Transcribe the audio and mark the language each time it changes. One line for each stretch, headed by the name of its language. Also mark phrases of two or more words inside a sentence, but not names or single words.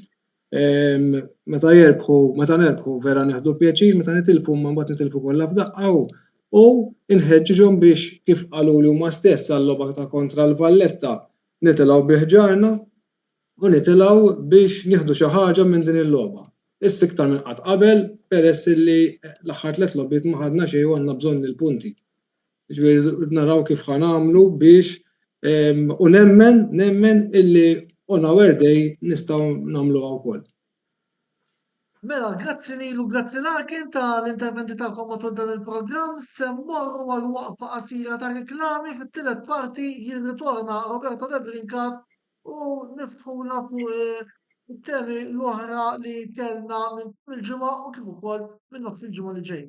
Maltese: Meta nerbħu vera nieħdu pjaċir, meta nitilfu ma mbagħad nitilfu kollha f'daqqa u inħeġġiġhom biex kif qaluli huma stess għall-logħba ta' kontra l-Valletta nitilgħu biħġarna u nitilgħu biex nieħdu xi ħaġa minn din il-logħba. Issa iktar minn qatt qabel peress illi l-aħħar 3 logħbiet ma ħadna xejn u għandna bżonn il-punti. Jiġifieri naraw kif ħanamlu biex u nemmen illi
English: on our day
Maltese: nistgħu nagħmluha wkoll. Mela, grazzi Nilu, grazzi Larkin tal-interventi tagħkom matul dan il-programm. Se mmorru għal waqfa qasira ta' riklami fit-tielet parti jirritorna Roberto De Brincat u niftħula fuq it-temi l-oħra li kellna minn il-ġimgħa u kif ukoll minn nofs il-ġimgħa li ġej.